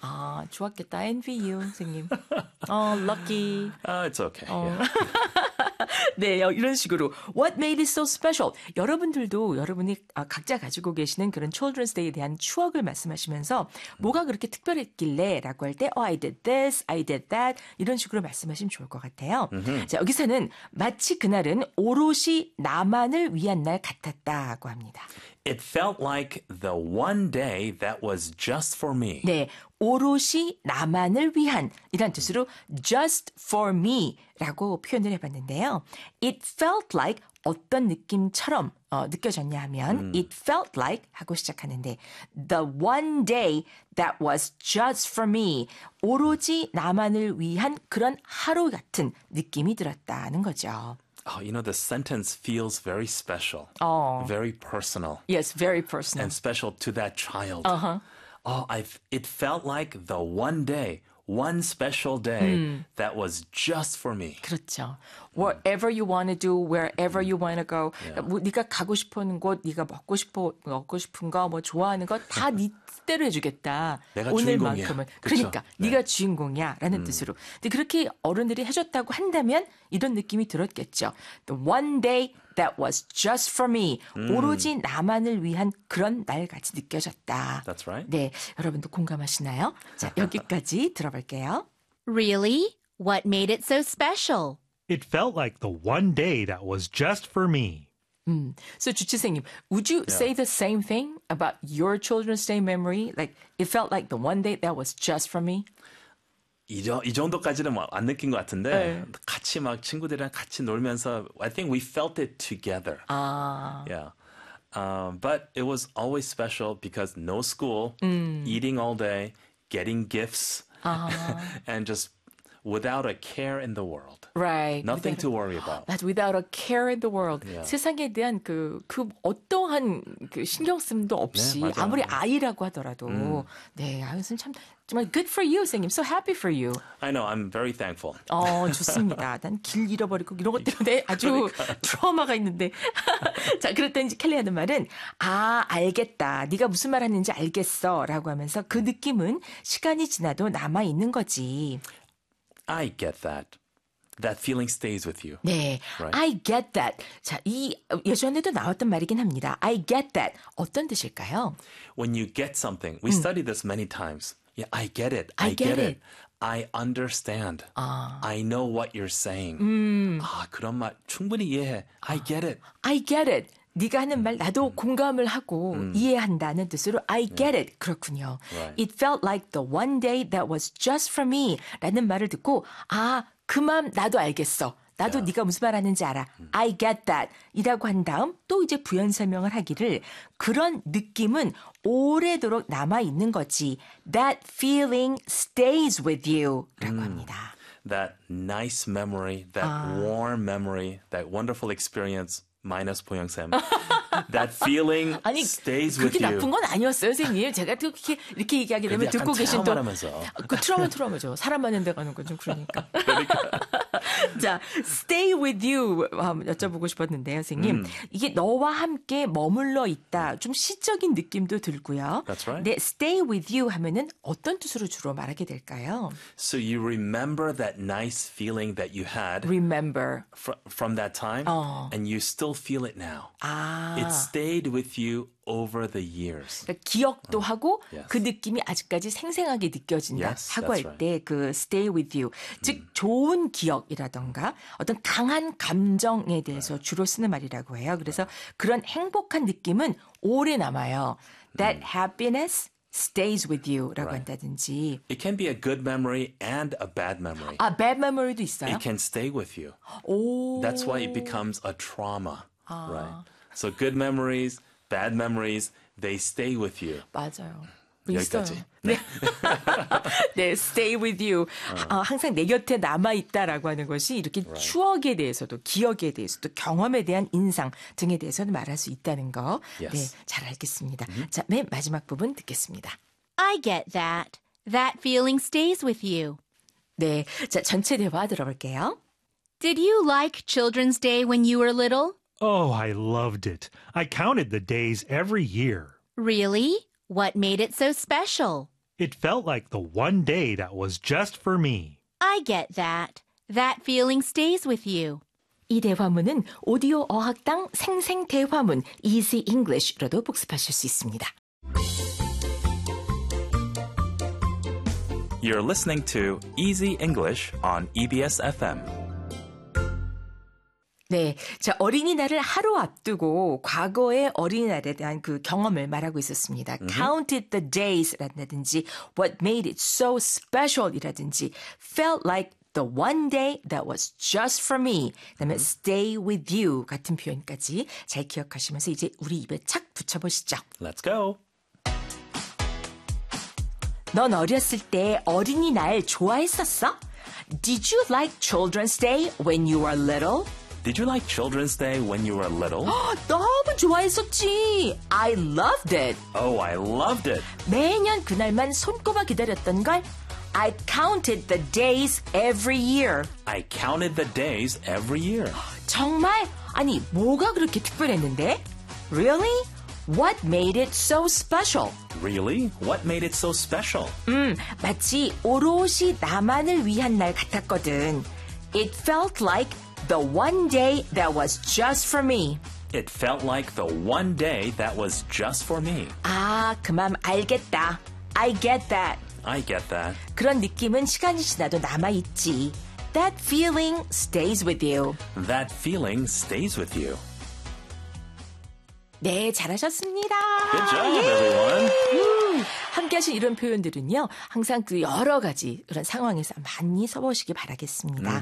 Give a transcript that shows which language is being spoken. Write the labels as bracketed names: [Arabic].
[Korean] 아, 좋았겠다. [English] Envy you, 선생님. Oh, lucky. It's okay. Oh. Yeah. [Korean] 네, 이런 식으로. [English] What made it so special? [Korean] 여러분들도 여러분이 각자 가지고 계시는 그런 Children's Day에 대한 추억을 말씀하시면서 뭐가 그렇게 특별했길래? 라고 할 때 [English] Oh, I did this, I did that. [Korean] 이런 식으로 말씀하시면 좋을 것 같아요. Mm-hmm. 자, 여기서는 마치 그날은 오롯이 나만을 위한 날 같았다고 합니다. [English] It felt like the one day that was just for me. [Korean] 네, 오롯이 나만을 위한 이란 뜻으로 [English] just for me [Korean] 라고 표현을 해봤는데요. [English] It felt like [Korean] 어떤 느낌처럼 느껴졌냐 하면 [English] It felt like [Korean] 하고 시작하는데 [English] the one day that was just for me. [Korean] 오로지 나만을 위한 그런 하루 같은 느낌이 들었다는 거죠. [English] Oh, you know, the sentence feels very special, very personal. Yes, very personal. And special to that child. Uh-huh. Oh, it felt like the one day, one special day that was just for me. [Korean] 그렇죠. [English] Whatever you want to do, wherever you want to go. Yeah. [Korean] 네가 가고 싶은 곳, 네가 먹고 싶은 거, 뭐 좋아하는 거 다 네 뜻대로 해주겠다. 내가 오늘만큼은. 그러니까 네. 네가 주인공이야 라는 뜻으로. 근데 그렇게 어른들이 해줬다고 한다면 이런 느낌이 들었겠죠. [English] The one day that was just for me. [Korean] 오로지 나만을 위한 그런 날같이 느껴졌다. [English] That's right. [Korean] 네, 여러분도 공감하시나요? 자, 여기까지 들어볼게요. [English] Really? What made it so special? It felt like the one day that was just for me. So, 주치생님, would you say the same thing about your Children's Day memory? Like, it felt like the one day that was just for me? [Korean] 이 정도까지는 안 느낀 것 같은데 같이 막 친구들이랑 같이 놀면서 [English] I think we felt it together. But it was always special because no school, eating all day, getting gifts, and just without a care in the world. Right. Nothing to worry about. That without a care in the world. Yeah. [Korean] 세상에 대한 그 어떠한 그 신경 쓰임도 없이 네, 아무리 아이라고 하더라도 네, 아유선 참 정말 [English] good for you, [Korean] 선생님. [English] So happy for you. I know. I'm very thankful. [Korean] 좋습니다. 난 길 잃어버리고 이런 것 때문에 아주 트라우마가 있는데. 자, 그랬더니 켈리 하는 말은 아, 알겠다. 네가 무슨 말 하는지 알겠어. 라고 하면서 그 느낌은 시간이 지나도 남아있는 거지. [English] I get that. That feeling stays with you. 네. Right? I get that. [Korean] 자, 이 예전에도 나왔던 말이긴 합니다. [English] I get that. [Korean] 어떤 뜻일까요? [English] When you get something. We studied this many times. Yeah, I get it. I get it. I understand. I know what you're saying. [Korean] 아, 그런 말 충분히 이해해. [English] I get it. I get it. [Korean] 네가 하는 말 나도 공감을 하고 이해한다는 뜻으로 I get it. 그렇군요. [English] Right. It felt like the one day that was just for me. [Korean] 라는 말을 듣고 아, 그 마음 나도 알겠어. 나도 네가 무슨 말 하는지 알아. [English] I get that. [Korean] 이라고 한 다음 또 이제 부연 설명을 하기를 그런 느낌은 오래도록 남아있는 거지. [English] That feeling stays with you. [Korean] 라고 합니다. [English] That nice memory, that warm memory, that wonderful experience. Minus 보영쌤. That feeling [Korean] 아니, [English] stays with you. [Korean] 그렇게 나쁜 건 아니었어요, 선생님. 제가 이렇게 얘기하게 되면 듣고 계신 또. 트라우마죠. 사람 많은 데 가는 건 좀 그러니까. 그러니까. 자, [English] stay with you [Korean] 여쭤보고 싶었는데요, 선생님. 이게 너와 함께 머물러 있다. 좀 시적인 느낌도 들고요. [English] That's right. [Korean] 네, [English] stay with you [Korean] 하면은 어떤 뜻으로 주로 말하게 될까요? [English] So you remember that nice feeling that you had. Remember. From that time. And you still feel it now. 아. It stayed with you over the years. [Korean] 그러니까 기억도 하고 그 느낌이 아직까지 생생하게 느껴진다 [English] yes, [Korean] 하고 할 때 그 [English] right. stay with you. [Korean] 즉 좋은 기억이라든가 어떤 강한 감정에 대해서 주로 쓰는 말이라고 해요. 그래서 그런 행복한 느낌은 오래 남아요. [English] That happiness stays with you [Korean] 라고 [English] right. [Korean] 한다든지. [English] It can be a good memory and a bad memory. [Korean] 아, [English] bad memory [Korean] 도 있어요? [English] It can stay with you. 오. That's why it becomes a trauma. Right. So good memories, bad memories, they stay with you. [Korean] 맞아요. 여기까지. 네. 네, [English] stay with you. [Korean] 어, 항상 내 곁에 남아있다라고 하는 것이 이렇게 right. 추억에 대해서도 기억에 대해서도 경험에 대한 인상 등에 대해서는 말할 수 있다는 거. [English] Yes. [Korean] 네, 잘 알겠습니다. Mm-hmm. 자, 맨 마지막 부분 듣겠습니다. [English] I get that. That feeling stays with you. [Korean] 네, 자, 전체 대화 들어볼게요. [English] Did you like Children's Day when you were little? Oh, I loved it. I counted the days every year. Really? What made it so special? It felt like the one day that was just for me. I get that. That feeling stays with you. [Korean] 이 대화문은 오디오 어학당 생생 대화문 Easy English로도 복습하실 수 있습니다. [English] You're listening to Easy English on EBS FM. [Korean] 네, 자 어린이날을 하루 앞두고 과거의 어린이날에 대한 그 경험을 말하고 있었습니다. Mm-hmm. [English] Counted the days라든지, what made it so special이라든지, felt like the one day that was just for me. [Korean] 그다음에 mm-hmm. [English] stay with you [Korean] 같은 표현까지 잘 기억하시면서 이제 우리 입에 착 붙여보시죠. [English] Let's go. [Korean] 넌 어렸을 때 어린이날 좋아했었어? [English] Did you like Children's Day when you were little? Did you like Children's Day when you were little? [Korean] 너무 좋아했었지. [English] I loved it. Oh, I loved it. [Korean] 매년 그날만 손꼽아 기다렸던 걸. [English] I counted the days every year. I counted the days every year. [Korean] 정말? 아니, 뭐가 그렇게 특별했는데? [English] Really? What made it so special? Really? What made it so special? [Korean] 마치 오롯이 나만을 위한 날 같았거든. [English] It felt like the one day that was just for me. It felt like the one day that was just for me. [Korean] 아, 그만 알겠다. [English] I get that. I get that. [Korean] 그런 느낌은 시간이 지나도 남아있지. [English] That feeling stays with you. That feeling stays with you. [Korean] 네, 잘하셨습니다. [English] Good job, Yay! everyone. [Korean] 함께하신 이런 표현들은요, 항상 그 여러 가지 그런 상황에서 많이 써보시기 바라겠습니다.